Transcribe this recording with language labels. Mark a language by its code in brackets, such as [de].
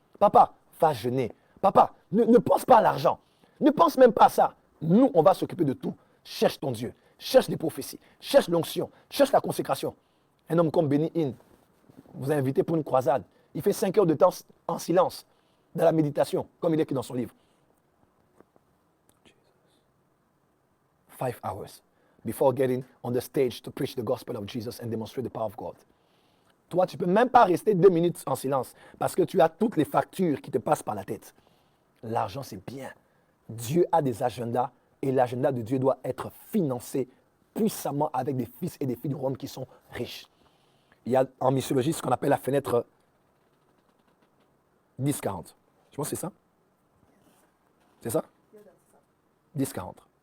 [fr] Papa, va jeûner. Papa, ne pense pas à l'argent. Ne pense même pas à ça. Nous, on va s'occuper de tout. Cherche ton Dieu. Cherche les prophéties. Cherche l'onction. Cherche la consécration. Un homme comme Benny Hinn vous a invité pour une croisade. Il fait 5 heures de temps en silence, dans la méditation, comme il est écrit dans son livre. [en] 5 hours before getting on the stage to preach the gospel of Jesus and demonstrate the power of God. [fr] Toi, tu ne peux même pas rester 2 minutes en silence parce que tu as toutes les factures qui te passent par la tête. L'argent, c'est bien. Dieu a des agendas et l'agenda de Dieu doit être financé puissamment avec des fils et des filles de Rome qui sont riches. Il y a en missiologie ce qu'on appelle la fenêtre 10-40. Je pense que c'est ça. C'est ça? 10-40.